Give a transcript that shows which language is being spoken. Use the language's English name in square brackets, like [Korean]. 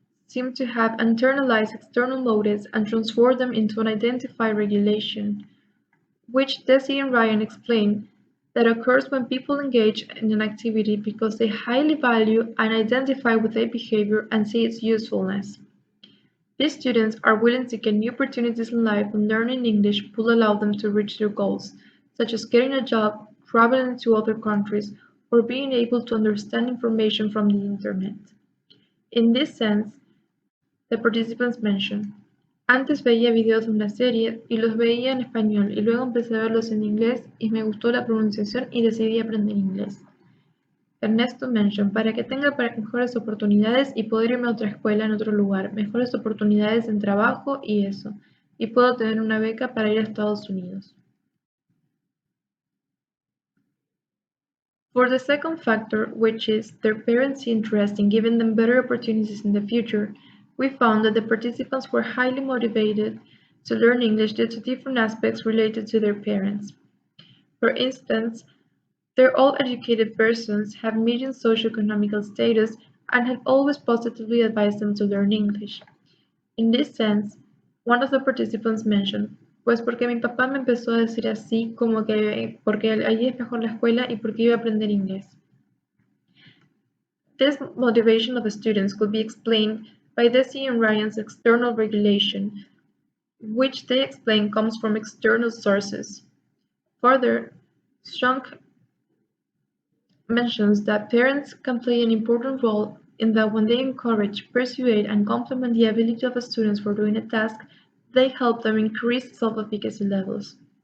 [English] seem to have internalized external motives and transformed them into an identified regulation, which Desi and Ryan explain that occurs when people engage in an activity because they highly value and identify with a behavior and see its usefulness. These students are willing to get new opportunities in life when learning English will allow them to reach their goals, such as getting a job, traveling to other countries, or being able to understand information from the internet. In this sense, the participants mention, [Spanish] antes veía videos de una serie y los veía en español y luego empecé a verlos en inglés y me gustó la pronunciación y decidí aprender inglés. Ernesto [English] mention, [Spanish] para que tenga mejores oportunidades y poder irme a otra escuela en otro lugar, mejores oportunidades en trabajo y eso, y puedo tener una beca para ir a Estados Unidos. [English] For the second factor, which is their parents' interest in giving them better opportunities in the future, we found that the participants were highly motivated to learn English due to different aspects related to their parents. For instance, they're all educated persons, have median socioeconomic status, and have always positively advised them to learn English. In this sense, one of the participants mentioned, [Spanish] pues porque mi papá me empezó a decir así como que porque allí es mejor la escuela y porque iba a aprender inglés. [English] This motivation of the students could be explained by Desi and Ryan's external regulation, which they explain comes from external sources. Further, Strong mentions that parents can play an important role in that when they encourage, persuade, and complement the ability of students for doing a task, they help them increase self-efficacy levels.